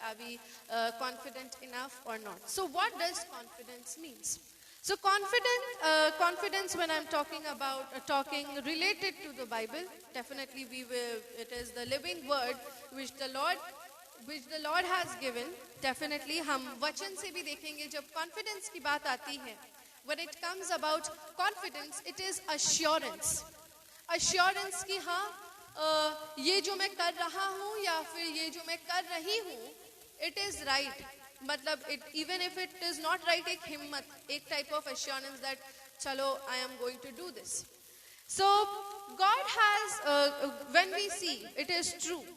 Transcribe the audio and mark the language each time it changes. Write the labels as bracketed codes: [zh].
[en] Are we confident enough or not? So what does confidence means? So confidence when I'm talking about talking related to the Bible, definitely it is the living word which the Lord has given. [hi] Definitely हम वचन से भी देखेंगे जब confidence की बात आती है. [en] When it comes about confidence, it is assurance. [hi] Assurance कि हाँ ये जो मैं कर रहा हूँ या फिर ये जो मैं कर रही हूँ, [en] it is right. [hi] मतलब [en] even if it is not right, [hi] एक हिम्मत, एक [en] type of assurance that [hi] चलो [en] I am going to do this. So God has, when we see, it is true.